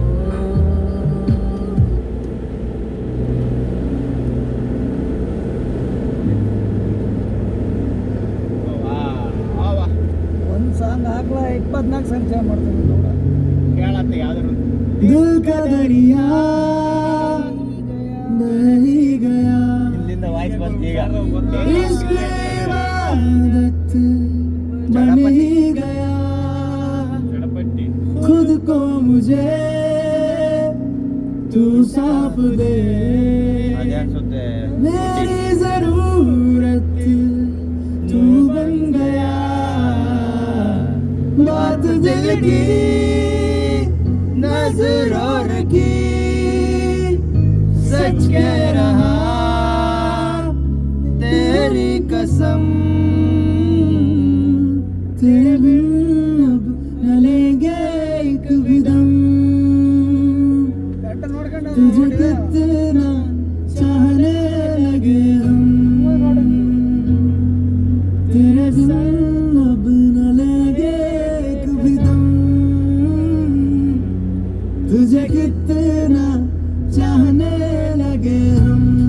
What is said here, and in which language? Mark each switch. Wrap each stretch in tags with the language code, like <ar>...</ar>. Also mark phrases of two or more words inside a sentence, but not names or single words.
<kn>ಒಂದ್ ಸಾಂಗ್ ಹಾಕ್ಲ 24 ಸಂಚಯ ಮಾಡ್ತಾನೆ ನೋಡ. ಕೇಳತ್ತೆ ಯಾವ್ದಾರು</kn> <hi>दिल का दरिया बही गया</hi> <kn>ಇಲ್ಲಿಂದ ವಾಯ್ಸ್ ಬಂತು ಈಗ.</kn> <hi>इश्क़ इबादत बन ही गया</hi> <kn>ಚಡಪಟ್ಟಿ.</kn> <hi>खुद को मुझे तू साफ दे</hi> <kn>ಅದೇ ಅನ್ಸುತ್ತೆ.</kn> <hi>मेरी जरूरत तू बन गया बात दिल की नजरों की सच कह रहा तेरी कसम तेरे बिन अब न लेंगे एक भी दम</hi> <kn>ಕರೆಕ್ಟ್ ನೋಡ್ಕೊಂಡು</kn> <hi>तुझे कितना चाहने लगे हम तेरे बिन अब न लेंगे एक भी दम तुझे कितना चाहने लगे हम</hi>